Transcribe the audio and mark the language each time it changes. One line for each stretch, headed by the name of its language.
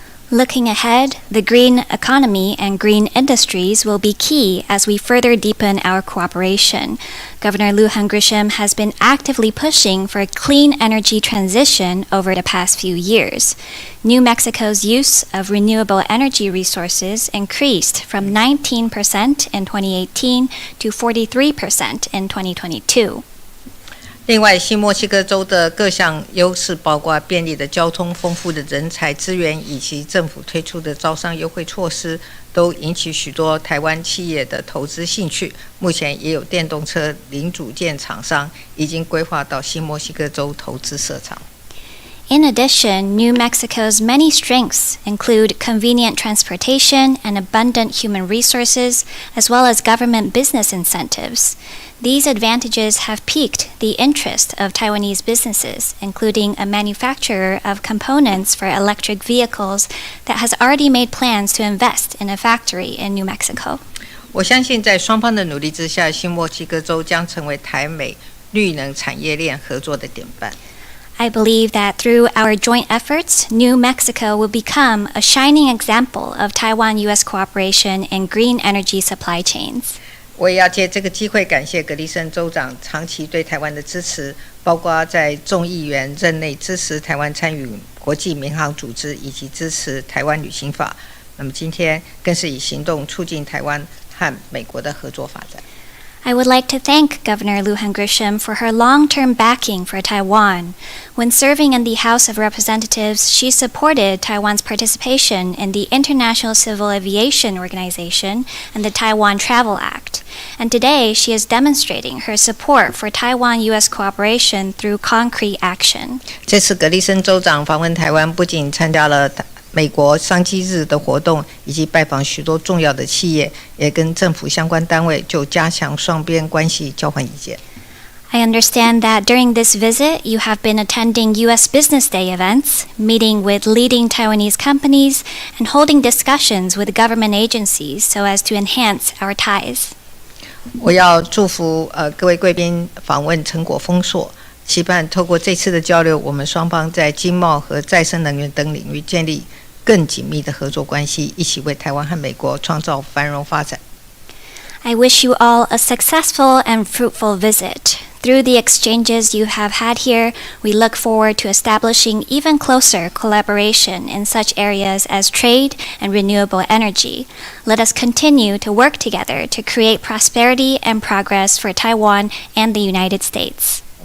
English: Looking ahead, the green economy and green industries will be key as we further deepen our cooperation. Governor Lujan Grisham has been actively pushing for a clean energy transition over the past few years. New Mexico's use of renewable energy resources increased from 19% in 2018 to 43% in 2022.
Chinese: 另外，新墨西哥州的各项优势，包括便利的交通、丰富的人才资源，以及政府推出的招商优惠措施，都引起许多台湾企业的投资兴趣。目前也有电动车零组件厂商已经规划到新墨西哥州投资设厂。
English: In addition, New Mexico's many strengths include convenient transportation and abundant human resources, as well as government business incentives. These advantages have piqued the interest of Taiwanese businesses, including a manufacturer of components for electric vehicles that has already made plans to invest in a factory in New Mexico.
Chinese: 我相信在双方的努力之下，新墨西哥州将成为台美绿能产业链合作的典范。
English: I believe that through our joint efforts, New Mexico will become a shining example of Taiwan-U.S. cooperation in green energy supply chains.
Chinese: 我也要借这个机会感谢葛丽森州长长期对台湾的支持，包括在众议员任内支持台湾参与国际民航组织，以及支持台湾旅行法。那么今天更是以行动促进台湾和美国的合作发展。
English: I would like to thank Governor Lujan Grisham for her long-term backing for Taiwan. When serving in the House of Representatives, she supported Taiwan's participation in the International Civil Aviation Organization and the Taiwan Travel Act. And today, she is demonstrating her support for Taiwan-U.S. cooperation through concrete action.
Chinese: 这次葛丽森州长访问台湾，不仅参加了美国商机日的活动，以及拜访许多重要的企业，也跟政府相关单位就加强双边关系交换意见。
English: I understand that during this visit, you have been attending U.S. Business Day events, meeting with leading Taiwanese companies, and holding discussions with government agencies so as to enhance our ties.
Chinese: 我要祝福各位贵宾访问成果丰硕，期盼透过这次的交流，我们双方在经贸和再生能源等领域建立更紧密的合作关系，一起为台湾和美国创造繁荣发展。
English: I wish you all a successful and fruitful visit. Through the exchanges you have had here, we look forward to establishing even closer collaboration in such areas as trade and renewable energy. Let us continue to work together to create prosperity and progress for Taiwan and the United States.